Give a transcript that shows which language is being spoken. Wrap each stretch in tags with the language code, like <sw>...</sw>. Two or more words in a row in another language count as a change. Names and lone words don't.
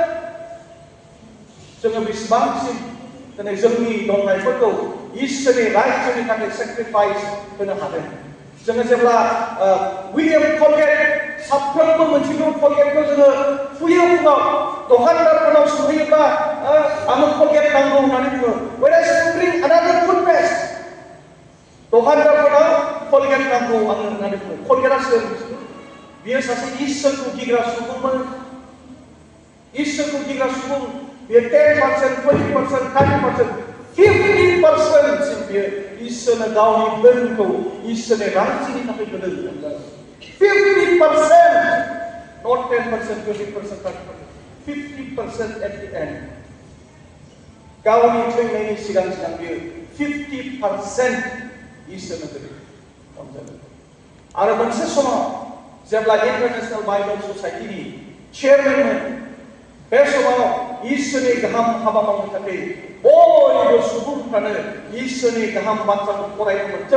<brx>जोङो बेसेबांसिम दिनै जोंनि दंनायफोरखौ इसोरनि रायजोनि थाखाय सेक्रिफाइस होनो हादों जोङो जेब्ला विलियाम कलगेट साफ्रोमबो मोनसेखौ कलगेटखौ जोङो फुयो फुङाव दखानदारफोरनाव सोंहैयोब्ला आंनो कलगेट नांगौ होननानै बुङो</brx> <en>whereas you bring another toothpaste</en> <brx>दखानदारफोरनाव कलगेट नांगौ आंनो होननानै बुङो कलगेटआ सोर बियो सासे इसोरखौ गिग्रा सुबुंमोन इसोरखौ गिग्रा सुबुं बियो 10%, 20%, 30%, 50% सिम बियो इसोरनो गावनि धोनखौ इसोरनि रायजोनि थाखाय होदों</brx> <en>50% not 10%, 20%, 30%, 50% at the end</en> <brx>गावनि थैनायनि सिगां सिगां बियो 50% इसोरनो होदों आरो मोनसे समाव जेब्ला इन्टारनेशनेल बाइबल ससाइटिनि चेयारमेनमोन बे समाव इसोरनि गाहाम हाबा मावनो थाखाय बयबो सुबुंफ्रानो इसोरनि गाहाम बाथ्राखौ फरायनो मोनथों</brx>